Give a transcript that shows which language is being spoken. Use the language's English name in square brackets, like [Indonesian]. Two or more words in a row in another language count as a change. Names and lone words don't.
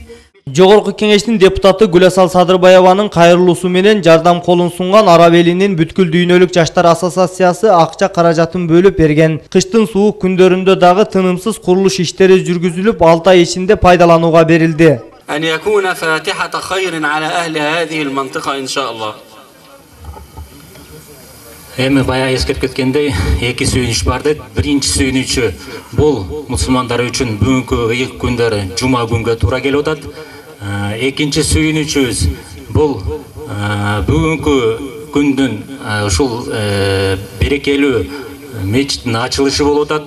[Kyrgyz] Жогорку Кеңештин депутаты Гүласал Садырбаеванын кайрылуусу менен жардам колун сунган Араб элинин бүткүл дүйнөлүк жаштар ассоциациясы акча каражатын бөлүп берген. Кыштын суук күндөрүндө дагы тынымсыз курулуш иштери жүргүзүлүп, 6 ай ичинде пайдаланууга берилди. [Arabic] أن يكون فاتحة خير على أهل هذه المنطقة إن شاء الله. [Kyrgyz] Эми бая эскертип кеткендей, эки сүйүнүч бар дейт. Биринчи сүйүнүчү бул мусулмандар үчүн бүгүнкү ыйык күндөрү жума күнгө туура келип атат. Экинчи сүйүнүчүбүз бул бүгүнкү күндүн ушул берекелүү мечиттин ачылышы болуп атат.